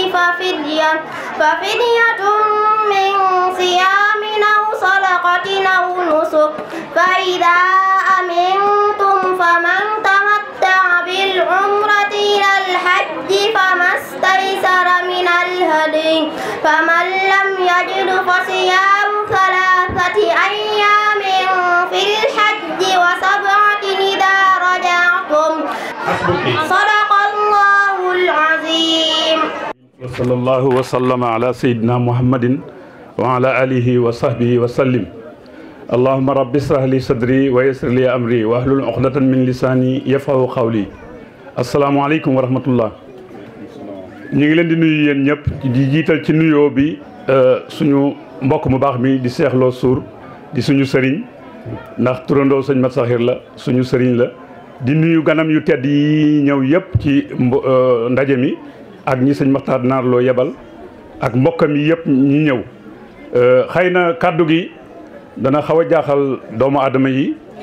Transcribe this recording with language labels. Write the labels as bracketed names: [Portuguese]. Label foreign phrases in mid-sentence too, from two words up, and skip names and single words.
[Arabic] ففدية من صيام أو صدقة أو نسك فإذا أمنتم فمن تمتع بالعمرة إلى الحج فما استيسر من الهدي فمن لم يجد فصيام 3 أيام في الحج و7 إذا رجعتم صدق الله العظيم. وصلى الله وسلم على سيدنا محمد وعلى آله وصحبه وسلم. اللهم رب اشرح لي صدري ويسر لي أمري واحلل عقدة من لساني يفقهوا قولي. السلام عليكم ورحمة الله. [Wolof] ñu ngi leen di nuyu yéen ñëpp di jiital ci nuyoo bi suñu mbokk mu baax mi di Cheikh Lo Sour di suñu sëriñ ndax turandoo sëñ Mat Saxir la suñu sëriñ la di nuyu ganam yu tedd yi ñëw yëpp ci ndaje mi ak ñi sëñ Maxtaar Naar Lo yebal ak mbokkam yi yëpp ñi ñëw xëy na kàddu gi dana xaw a jaaxal doomu aadama yi